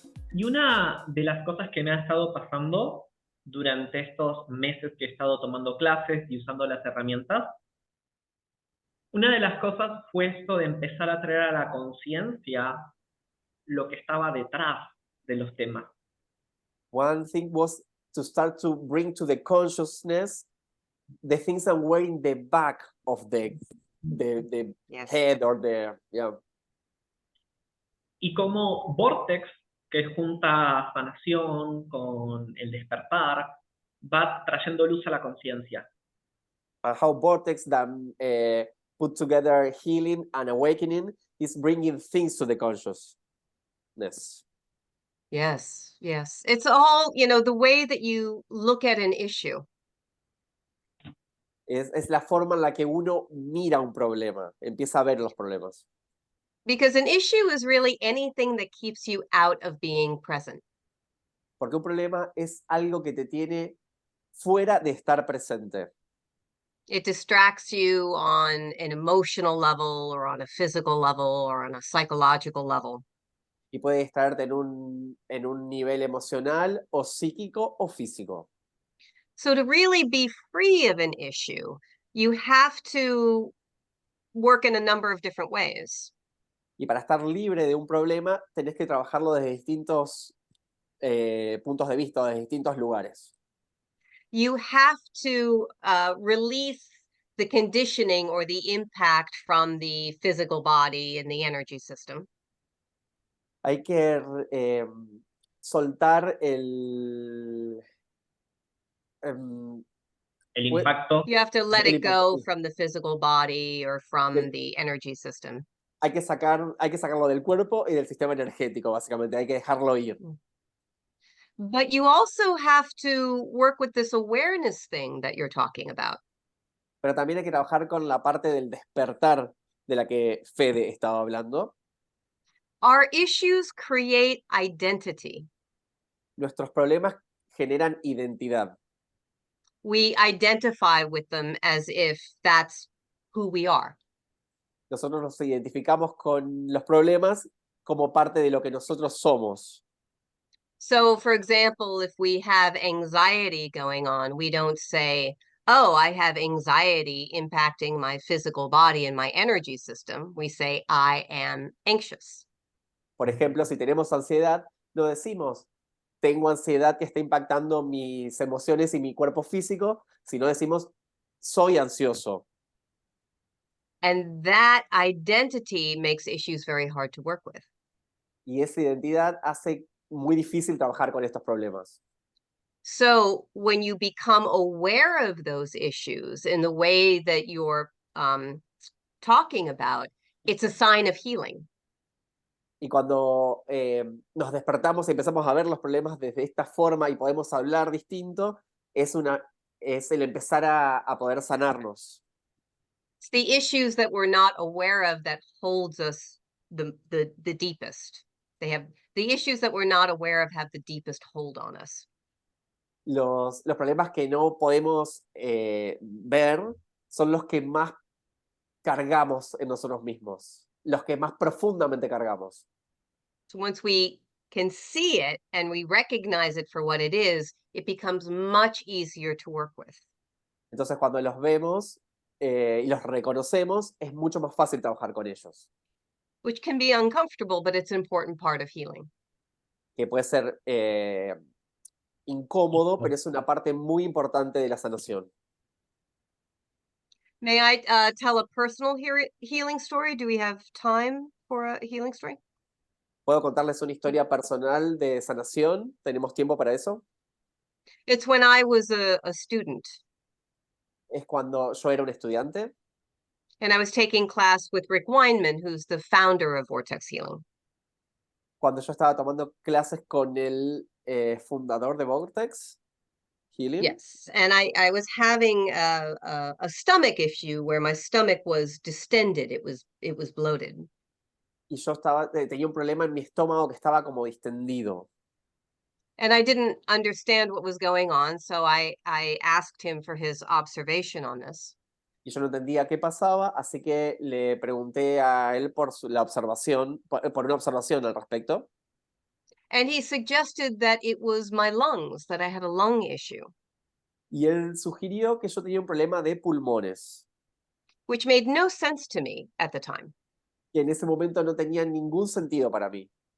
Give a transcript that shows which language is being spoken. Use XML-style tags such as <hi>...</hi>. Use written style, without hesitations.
<es>Y una de las cosas que me ha estado pasando durante estos meses que he estado tomando clases y usando las herramientas, una de las cosas fue esto de empezar a traer a la conciencia lo que estaba detrás de los temas.</es> <en>One thing was to start to bring to the consciousness the things that were in the back of the Yes. head or the</en> <es>Y como Vortex, que junta sanación con el despertar, va trayendo luz a la conciencia.</es> <en>and how vortex that put together healing and awakening is bringing things to the consciousness. Yes, yes. It's all, the way that you look at an issue.</en> <es>Es la forma en la que uno mira un problema, empieza a ver los problemas.</es> <en>Because an issue is really anything that keeps you out of being present.</en> <es>Porque un problema es algo que te tiene fuera de estar presente.</es> <en>It distracts you on an emotional level or on a physical level or on a psychological level.</en> <es>Y puede distraerte en un nivel emocional o psíquico o físico.</es> <en>So to really be free of an issue, you have to work in a number of different ways.</en> <es>Y para estar libre de un problema, tenés que trabajarlo desde distintos puntos de vista, desde distintos lugares.</es> <en>You have to release the conditioning or the impact from the physical body and the energy system.</en> <es>Hay que soltar el El impacto.</es> <en>You have to let</en> <es>El</es> <en>it go</en> <es>impacto.</es> <en>from the physical body or from</en> <es>Del-</es> <en>the energy system.</en> <es>hay que sacarlo del cuerpo y del sistema energético, básicamente. Hay que dejarlo ir.</es> <en>But you also have to work with this awareness thing that you're talking about.</en> <es>Pero también hay que trabajar con la parte del despertar de la que Fede estaba hablando.</es> <en>Our issues create identity.</en> <es>Nuestros problemas generan identidad.</es> <en>We identify with them as if that's who we are.</en> <es>Nosotros nos identificamos con los problemas como parte de lo que nosotros somos.</es> <en>So, for example, if we have anxiety going on, we don't say, oh, I have anxiety impacting my physical body and my energy system. We say, I am anxious.</en> <es>Por ejemplo, si tenemos ansiedad, no decimos, tengo ansiedad que está impactando mis emociones y mi cuerpo físico, sino decimos, soy ansioso.</es> <en>And that identity makes issues very hard to work with.</en> <es>Y esa identidad hace muy difícil trabajar con estos problemas.</es> <en>So when you become aware of those issues in the way that you're talking about, it's a sign of healing.</en> <es>Y cuando nos despertamos y empezamos a ver los problemas desde esta forma y podemos hablar distinto, es el empezar a poder sanarnos.</es> <en>It's the issues that we're not aware of that holds us the deepest. They have the issues that we're not aware of have the deepest hold on us.</en> <es>Los problemas que no podemos ver son los que más cargamos en nosotros mismos, los que más profundamente cargamos.</es> <en>So once we can see it and we recognize it for what it is, it becomes much easier to work with.</en> <es>Entonces, cuando los vemos y los reconocemos, es mucho más fácil trabajar con ellos.</es> <en>Which can be uncomfortable, but it's an important part of healing.</en> <es>Que puede ser incómodo, pero es una parte muy importante de la sanación.</es> <en>May I tell a personal healing story? Do we have time for a healing story?</en> <es>¿Puedo contarles una historia personal de sanación? ¿Tenemos tiempo para eso?</es> <en>It's when I was a student.</en> <es>Es cuando yo era un estudiante.</es> <en>And I was taking class with Rick Weinman, who's the founder of Vortex Healing.</en> <es>Cuando yo estaba tomando clases con el fundador de Vortex</es> <en>Healing. Yes, and I was having a stomach issue where my stomach was distended. It was bloated.</en> <es>Y yo tenía un problema en mi estómago que estaba como distendido.</es> <en>And I didn't understand what was going on, so I asked him for his observation on this.</en> <es>Y yo no entendía qué pasaba, así que le pregunté a él por una observación al respecto.</es> <en>And he suggested that it was my lungs, that I had a lung issue,</en> <es>Y él sugirió que yo tenía un problema de pulmones,</es> <en>which made no sense to me at the time.</en> <es>que en ese momento no tenía ningún sentido para mí.</es>